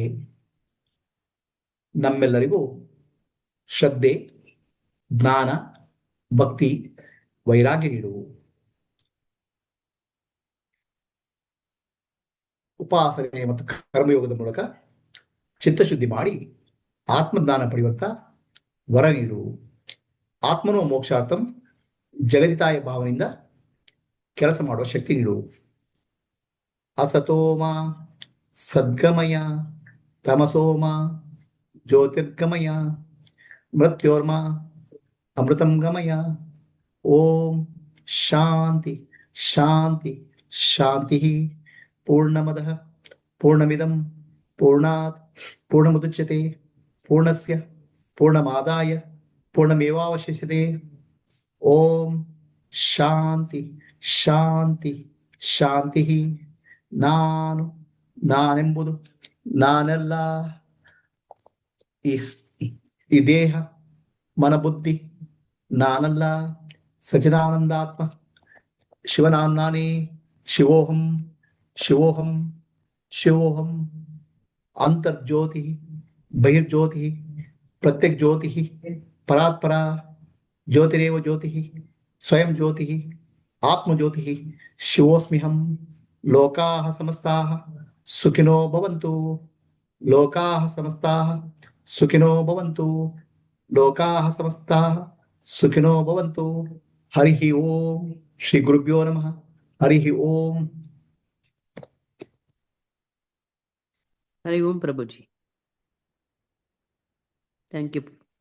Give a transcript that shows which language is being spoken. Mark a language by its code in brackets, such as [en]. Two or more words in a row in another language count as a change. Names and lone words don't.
[kn] ನಮ್ಮೆಲ್ಲರಿಗೂ ಶ್ರದ್ಧೆ, ಜ್ಞಾನ, ಭಕ್ತಿ, ವೈರಾಗ್ಯ ನೀಡು. ಉಪಾಸನೆ ಮತ್ತು ಕರ್ಮಯೋಗದ ಮೂಲಕ ಚಿತ್ತಶುದ್ಧಿ ಮಾಡಿ ಆತ್ಮಜ್ಞಾನ ಪಡೆಯುವಂತ ವರ ನೀಡು. [sa] ಆತ್ಮನೋ ಮೋಕ್ಷಾರ್ಥಂ ಜಗದಿತಾಯ [kn] ಭಾವನೆಯಿಂದ ಕೆಲಸ ಮಾಡುವ ಶಕ್ತಿ ನೀಡು. [sa] ಅಸತೋಮ ಸದ್ಗಮಯ ತಮಸೋಮ ಜ್ಯೋತಿರ್ಗಮಯ ಮೃತ್ಯೋರ್ಮ ಅಮೃತಂ ಗಮಯ. ಓಂ ಶಾಂತಿ ಶಾಂತಿ ಶಾಂತಿ. ಪೂರ್ಣಮದಃ ಪೂರ್ಣಮಿದಂ ಪೂರ್ಣಾತ್ ಪೂರ್ಣಮುದಚ್ಯತೆ ಪೂರ್ಣಸ್ಯ ಪೂರ್ಣಮಾದಾಯ ಪೂರ್ಣಮೇವಾವಶಿಷ್ಯತೆ. ಓಂ ಶಾಂತಿ ಶಾಂತಿ ಶಾಂತಿ. [kn] ನಾನೆಂಬುದು ನಾನೆಲ್ಲ. ಈ ದೇಹ ಮನಬುದ್ಧಿ ನಾನಲ್ಲ. ಸಚಿದಾನಂದಾತ್ಮ ಶಿವನಾನೇ. [sa] ಶಿವೋಹಂ ಶಿವೋಹಂ ಶಿವೋಹಂ. ಅಂತರ್ಜ್ಯೋತಿ ಬಹಿರ್ಜ್ಯೋತಿ ಪ್ರತ್ಯಕ್ ಜ್ಯೋತಿ ಪರಾತ್ಪರ ಜ್ಯೋತಿರೇವ ಜ್ಯೋತಿ ಸ್ವಯಂ ಜ್ಯೋತಿ ಆತ್ಮಜ್ಯೋತಿ. ಶಿವೋಸ್ಮ್ಯಹಂ. ಲೋಕಾಃ ಸಮಸ್ತಾಃ ಸುಖಿನೋ ಭವಂತು. ಲೋಕಾಃ ಸಮಸ್ತಾಃ ಸುಖಿನೋ ಭವಂತು. ಲೋಕಾಃ ಸಮಸ್ತಾಃ ಸುಖಿನೋ ಭವಂತು. ಹರಿ ಓಂ. ಶ್ರೀ ಗುರುಭ್ಯೋ ನಮಃ. ಹರಿ ಓಂ. [hi] हरि ओम प्रभु जी, [en] thank you.